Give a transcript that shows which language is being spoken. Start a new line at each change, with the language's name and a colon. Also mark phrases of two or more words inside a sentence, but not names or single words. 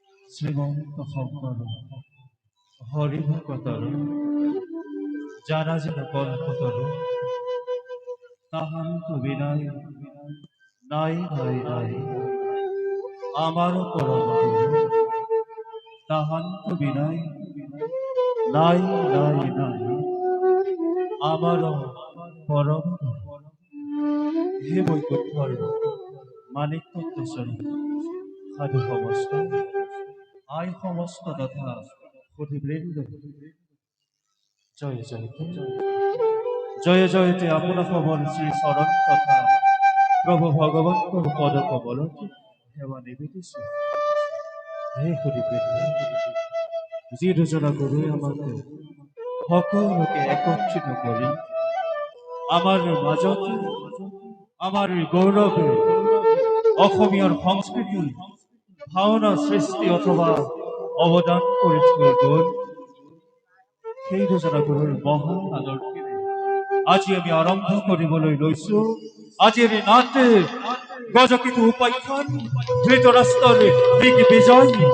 Assamese: শ্রীমন্ত শঙ্কর হরিভকতর যারা যেন কল্পতর তাহান্ত বিনয় নাই নাই নাই আমার পরম তাহান্ত বিনয় নাই নাই নাই আমার পরম হে বৈকুণ্ঠর মানিক তত্ত্বস্বরূপ সাধু সমস্ত আয় সমস্ত তথা পথিবৃন্দ জয় জয়তে জয় জয়তে আপনা খবর শ্রী শরণ তথা প্রভু ভগবন্তর পদ কবল সেবা নিবেদিছে হে পথিবৃন্দ যি দুজনা গুৰুৱে আমাকে সকলোকে একত্ৰিত কৰি আমাৰ মাজত আমাৰ গৌৰৱে অসমীয়াৰ সংস্কৃতি ভাওনা সৃষ্টি অথবা অৱদান কৰি থৈ গ'ল সেই দুজনা গুৰুৰ মহান আদৰ্শেৰে আজি আমি আৰম্ভ কৰিবলৈ লৈছো আজিৰ নাটে গজকেতু উপাখ্যান ধৃতৰাষ্ট্ৰৰ দিগ্বিজয়।